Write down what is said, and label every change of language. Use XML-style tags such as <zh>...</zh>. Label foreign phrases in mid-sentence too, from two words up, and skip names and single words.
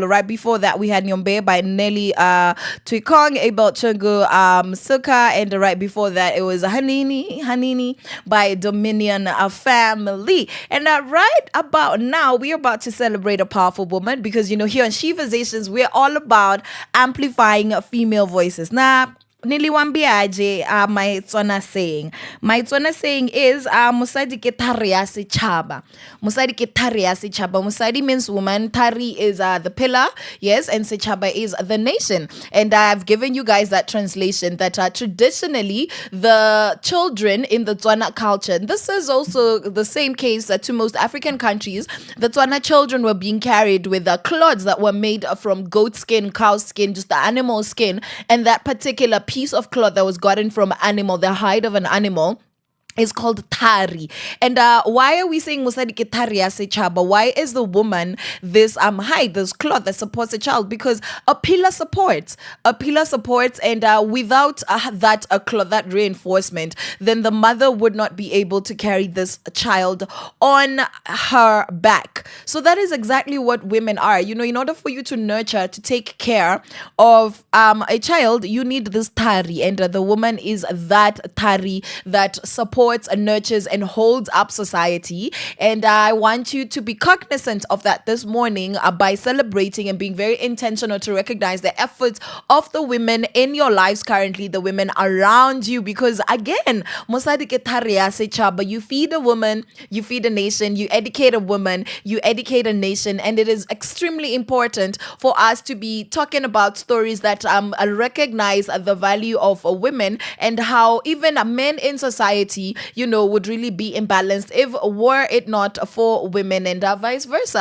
<en>Right before that, we had Nyombe by Nelly Tuikong, Abel Chungu, Suka, and right before that, it was Hanini by Dominion Family. And right about now, we're about to celebrate a powerful woman, because, here on Sheversations, we're all about amplifying female voices. Now, niliwambiaje my Tswana saying. My Tswana saying is</en> <tn>musadi ke thari ya setšhaba. Musadi ke thari ya setšhaba.</tn> <en>Musadi means woman. Thari is the pillar, yes, and setšhaba is the nation. And I've given you guys that translation that traditionally the children in the Tswana culture, and this is also the same case to most African countries, the Tswana children were being carried with cloths that were made from goat skin, cow skin, just the animal skin, and that particular piece of cloth that was gotten from animal, the hide of an animal, is called thari. And why are we saying</en> <tn>musadi ke thari ya setšhaba?</tn> <en>Why is the woman this hide, this cloth that supports a child? Because a pillar supports, and without that cloth, that reinforcement, then the mother would not be able to carry this child on her back. So that is exactly what women are. In order for you to nurture, to take care of a child, you need this thari, and the woman is that thari that supports and nurtures and holds up society. And I want you to be cognizant of that this morning by celebrating and being very intentional to recognize the efforts of the women in your lives currently, the women around you, because again,</en> <tn>musadi ke thari ya setšhaba,</tn> <en>you feed a woman, you feed a nation, you educate a woman, you educate a nation. And it is extremely important for us to be talking about stories that recognize the value of women, and how even men in society would really be imbalanced if were it not for women, and vice versa.</en>